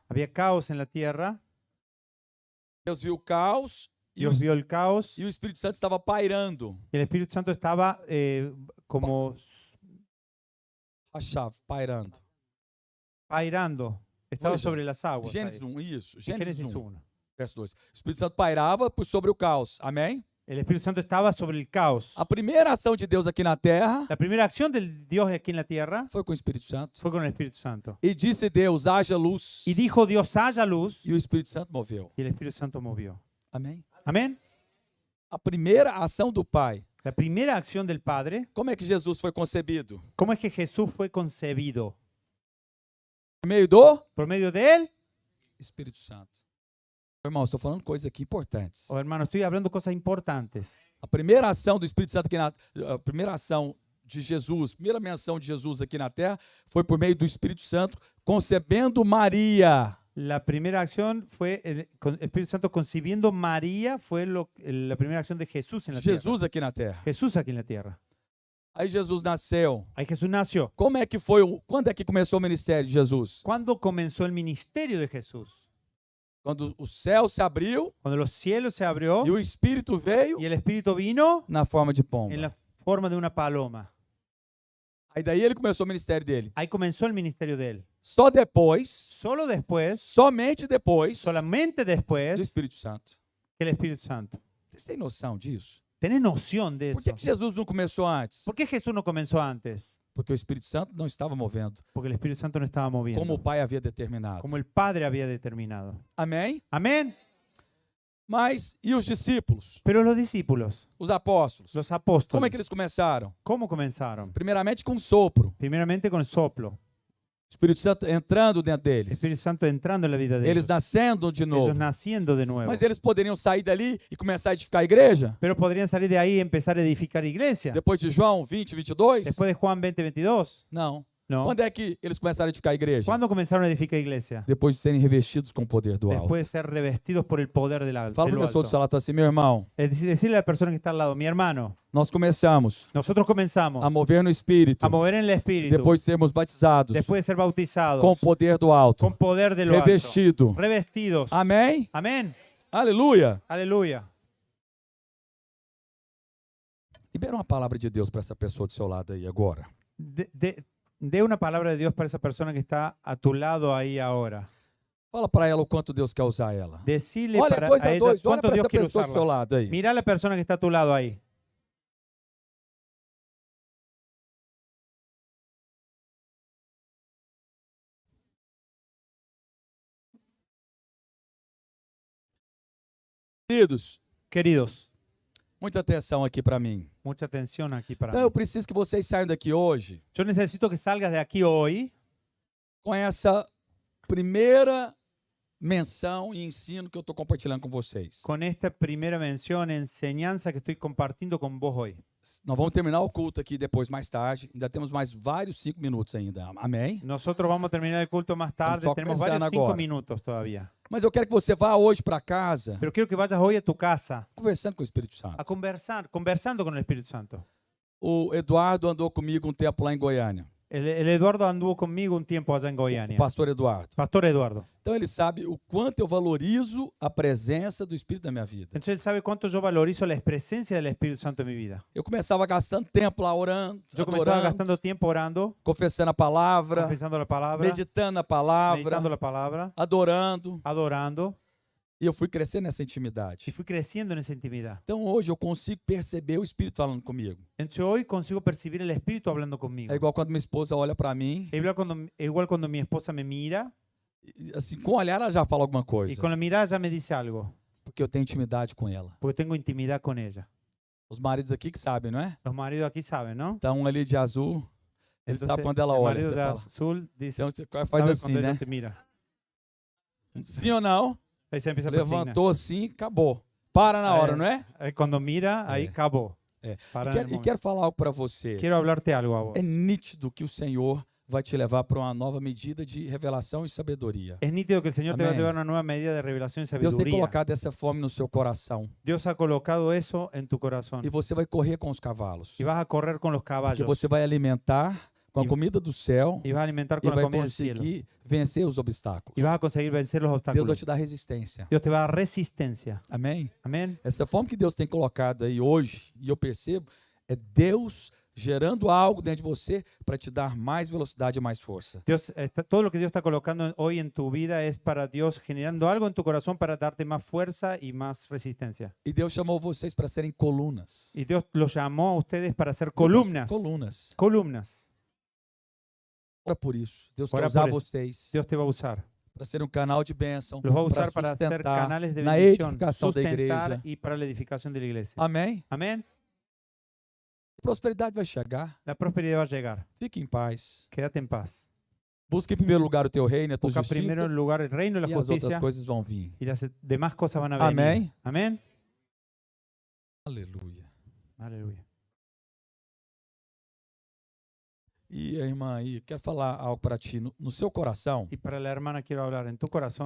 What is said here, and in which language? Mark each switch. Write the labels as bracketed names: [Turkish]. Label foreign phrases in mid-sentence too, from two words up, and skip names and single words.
[Spanish] Había caos en la tierra, [Portuguese] Deus viu o caos e [Spanish] Dios vio el caos [Portuguese] o Espírito Santo estava pairando. [Spanish] y el Espíritu Santo estaba como [Portuguese] A chave, pairando. pairando, [Spanish] estaba Oye, sobre las aguas. [Portuguese] Gênesis [Spanish] ahí. 1, [Portuguese] isso. [Spanish] Génesis [Portuguese] Gênesis 1, 1. verso 2. O Espírito Santo pairava por sobre o caos. Amém? [Spanish] El Espíritu Santo estaba sobre el caos. [Portuguese] A primeira ação de Deus aqui na terra [Spanish] La primera acción del Dios aquí en la tierra [Portuguese] foi com o Espírito Santo. [Spanish] fue con el Espíritu Santo. [Portuguese] E disse Deus, haja luz. [Spanish] Y dijo Dios, haya luz, [Portuguese] E o Espírito Santo moveu. [Spanish] y el Espíritu Santo movió. [Portuguese] Amém? [Spanish] Amén. [Portuguese] A primeira ação do Pai. [Spanish] La primera acción del Padre, [Portuguese] Como é que Jesus foi concebido? [Spanish] ¿cómo es que Jesús fue concebido? [Portuguese] Por meio do [Spanish] ¿Por medio de él? [Portuguese] Espírito Santo. Irmãos, estou falando coisas aqui importantes. [Spanish] Oh, hermano, estoy hablando cosas importantes. [Portuguese] A primeira ação do Espírito Santo aqui a primeira ação de Jesus, primeira menção de Jesus aqui na terra foi por meio do Espírito Santo concebendo Maria. [Spanish] La primera acción fue el Espíritu Santo concibiendo María, fue la primera acción de Jesús en la tierra. [Portuguese] Jesus aqui na terra. [Spanish] Jesús aquí en la tierra. [Portuguese] Aí Jesus nasceu. [Spanish] Ahí Jesús nació. [Portuguese] Como é que foi? Quando é que começou o ministério de Jesus? [Spanish] ¿Cuándo comenzó el ministerio de Jesús? [Portuguese] Quando o céu se abriu [Spanish] Cuando los cielos se abrió [Portuguese] e o Espírito veio [Spanish] y el Espíritu vino [Portuguese] na forma de [Spanish] en [Portuguese] pomba. [Spanish] la forma de una paloma. [Portuguese] Aí daí ele começou o ministério dele. [Spanish] Ahí comenzó el ministerio de él. [Portuguese] Só depois, [Spanish] Solo después, [Portuguese] somente depois [Spanish] solamente [Portuguese] do [Spanish] después, [Portuguese] Espírito Santo. [Spanish] que el Espíritu Santo. [Portuguese] Vocês têm noção disso? [Spanish] ¿Tenés noción de [Portuguese] Por que [Spanish] eso? [Portuguese] que Jesus não começou antes? [Spanish] ¿Por qué Jesús no comenzó antes? [Portuguese] Porque o Espírito Santo não estava movendo [Spanish] Porque el Espíritu Santo no estaba [Portuguese] como o [Spanish] moviendo, [Portuguese] Pai havia determinado. [Spanish] como el Padre había determinado. [Portuguese] Amém? [Spanish] Amén. [Portuguese] Mas e os discípulos, [Spanish] Pero los discípulos, [Portuguese] os apóstolos? [Spanish] los [Portuguese] Como é [Spanish] apóstoles, [Portuguese] que eles começaram? [Spanish] ¿cómo comenzaron? [Portuguese] Primeiramente com um sopro. [Spanish] Primeramente con el soplo. [Portuguese] O Espírito Santo entrando dentro [Spanish] El [Portuguese] deles. [Spanish] Espíritu Santo entrando en la vida de [Portuguese] Eles [Spanish] ellos. [Portuguese] nascendo de [Spanish] Ellos [Portuguese] novo. [Spanish] naciendo de nuevo. [Portuguese] Mas eles poderiam sair dali e começar a edificar a igreja? [Spanish] Pero podrían salir de ahí y empezar a edificar iglesia. [Portuguese] Depois de João 20, 22? [Spanish] Después de Juan 20, 22. [Portuguese] Não. [Spanish] No. [Portuguese] Quando é que eles começaram a edificar a igreja? [Spanish] ¿Cuándo comenzaron a edificar iglesia? [Portuguese] Depois de serem revestidos com o poder do alto. [Spanish] Después de ser revestidos por el poder del alto. [Portuguese] Fala para a pessoa do seu lado assim, meu irmão, [Spanish] Es decir, decirle a la persona que está al lado, mi hermano, [Portuguese] nós começamos [Spanish] nosotros comenzamos [Portuguese] a mover no Espírito [Spanish] a mover en el Espíritu [Portuguese] depois de sermos batizados [Spanish] después de ser bautizados [Portuguese] com o poder do alto, [Spanish] con poder de lo alto. [Portuguese] revestido. [Spanish] Revestidos. [Portuguese] Amém? [Spanish] Amén. [Portuguese] Aleluia. [Spanish] Aleluya. [Portuguese] Libera uma palavra de Deus para essa pessoa do seu lado aí agora. [Spanish] Dé una palabra de Dios para esa persona que está a tu lado ahí ahora. [Portuguese] Fala para ela o quanto Deus quer usar ela. [Spanish] Decile [Portuguese] Olha, para 2 [Spanish] a a ella [Portuguese] 2, olha [Spanish] cuánto [Portuguese] para [Spanish] Dios [Portuguese] essa [Spanish] quiere [Portuguese] pessoa do seu [Spanish] usarla. [Portuguese] lado aí. [Spanish] Mira a la persona que está a tu lado ahí. [Portuguese] Queridos, [Spanish] Queridos, [Portuguese] muita atenção aqui para mim. [Spanish] mucha atención aquí para [Portuguese] Então [Spanish] mí. [Portuguese] eu preciso que vocês saiam daqui hoje [Spanish] Yo necesito que salgas de aquí hoy [Portuguese] com essa primeira menção e ensino que eu estou compartilhando com vocês. [Spanish] con esta primera mención, enseñanza que estoy compartiendo con vos hoy. [Portuguese] Nós vamos terminar o culto aqui depois, mais tarde. Ainda temos mais vários 5 minutos ainda. Amém? [Spanish] Nosotros vamos a terminar el culto más tarde, [Portuguese] só [Spanish] tenemos [Portuguese] começando [Spanish] varios 5 [Portuguese] agora. [Spanish] minutos todavía. [Portuguese] Mas eu quero que você vá hoje para casa [Spanish] Pero quiero que vayas hoy a tu casa [Portuguese] conversando com o Espírito Santo. [Spanish] a conversando con el Espíritu Santo. [Portuguese] O Eduardo andou comigo um tempo lá em Goiânia. [Spanish] El Eduardo anduvo conmigo un tiempo allá en [Portuguese] O [Spanish] Goiânia. [Portuguese] pastor Eduardo. [Spanish] Pastor Eduardo. [Portuguese] Então ele sabe o quanto eu valorizo a presença do Espírito na minha vida. [Spanish] Entonces él sabe cuánto yo valorizo la presencia del Espíritu Santo en mi vida. [Portuguese] Eu começava gastando tempo lá orando, [Spanish] Yo comenzaba [Portuguese] adorando, [Spanish] gastando tiempo orando, [Portuguese] confessando a palavra, [Spanish] confesando la palabra, [Portuguese] meditando a palavra, [Spanish] meditando la palabra, [Portuguese] adorando. [Spanish] adorando, [Portuguese] E eu fui crescendo nessa [Spanish] y [Portuguese] intimidade. [Spanish] fui creciendo en esa intimidad. [Portuguese] Então hoje eu consigo perceber o Espírito falando comigo. [Spanish] Entonces hoy consigo percibir el Espíritu hablando conmigo. [Portuguese] É igual quando minha esposa olha para mim, [Spanish] Igual cuando mi esposa me mira [Portuguese] e, assim, com o olhar ela já fala alguma [Spanish] y [Portuguese] coisa. [Spanish] con la mirada ya me dice algo, [Portuguese] Porque eu tenho intimidade com ela. [Spanish] porque tengo intimidad con ella. [Portuguese] Os maridos aqui que sabem, não é? [Spanish] Los maridos aquí saben, ¿no? [Portuguese] Então um ali de azul, ele [Spanish] Entonces, [Portuguese] sabe quando ela [Spanish] el [Portuguese] olha. [Spanish] marido [Portuguese] Você [Spanish] de [Portuguese] fala. [Spanish] azul dice, [Portuguese] Então você faz [Spanish] sabe [Portuguese] assim, [Spanish] cuando ella [Portuguese] né? [Spanish] te mira. [Portuguese] Sim ou não? [Spanish] Ahí se empieza a persignar. [Portuguese] Levantou assim, acabou. Para na hora, não é? [Spanish] Ahí cuando mira, ahí acabó. [Portuguese] É. [Spanish] Para [Portuguese] E [Spanish] en el momento. [Portuguese] quero falar algo para você. [Spanish] Quiero hablarte algo a vos. [Portuguese] É nítido que o Senhor vai te levar para uma nova medida de revelação e sabedoria. [Spanish] Es nítido que el Señor te va a Amén. llevar a una nueva medida de revelación y [Portuguese] Deus tem [Spanish] sabiduría. [Portuguese] colocado essa fome no seu coração. [Spanish] Dios ha colocado eso en tu corazón. [Portuguese] E você vai correr com os cavalos. [Spanish] Y vas a correr con los [Portuguese] Porque [Spanish] caballos. [Portuguese] você vai alimentar com a [Spanish] E- [Portuguese] comida do céu [Spanish] Y vas a alimentar [Portuguese] e [Spanish] con la [Portuguese] vai [Spanish] comida del cielo. [Portuguese] conseguir vencer os obstáculos. [Spanish] Y vas a conseguir vencer los [Portuguese] Deus vai [Spanish] obstáculos. [Portuguese] te dar resistência. [Spanish] Dios te va a dar resistencia. [Portuguese] Amém? [Spanish] Amén. [Portuguese] Essa fome que Deus tem colocado aí hoje, e eu percebo, é Deus gerando algo dentro de você para te dar mais velocidade e mais força. [Spanish] Todo lo que Dios está colocando hoy en tu vida es para Dios generando algo en tu corazón para darte más fuerza y más resistencia. [Portuguese] E Deus chamou vocês para serem colunas. [Spanish] Y Dios los llamó a ustedes para ser columnas. [Portuguese] Colunas. [Spanish] Columnas. [Portuguese] Ora por isso. Deus [Spanish] Ora [Portuguese] quer usar [Spanish] por isso. [Portuguese] vocês [Spanish] Dios te va a usar. [Portuguese] para ser um canal de bênção, [Spanish] Los va a usar para ser [Portuguese] sustentar [Spanish] canales de [Portuguese] na [Spanish] bendición, [Portuguese] edificação da [Spanish] sustentar [Portuguese] igreja. [Spanish] y para la edificación de la iglesia. [Portuguese] Amém? [Spanish] Amén. [Portuguese] Prosperidade vai chegar. [Spanish] La prosperidad va a llegar. [Portuguese] Fique em paz. [Spanish] Quédate en paz. [Portuguese] Busque em primeiro lugar o teu reino, a tua [Spanish] Busca [Portuguese] justiça, [Spanish] primero en lugar el reino y la [Portuguese] e as outras [Spanish] justicia [Portuguese] coisas vão vir. [Spanish] y las demás cosas van a venir. [Portuguese] Amém? [Spanish] Amén. [Portuguese] Aleluia. [Spanish] Aleluya. [Portuguese] E a irmã aí, quero falar algo para ti. No seu coração, [Spanish] Y para la hermana quiero hablar, en tu corazón,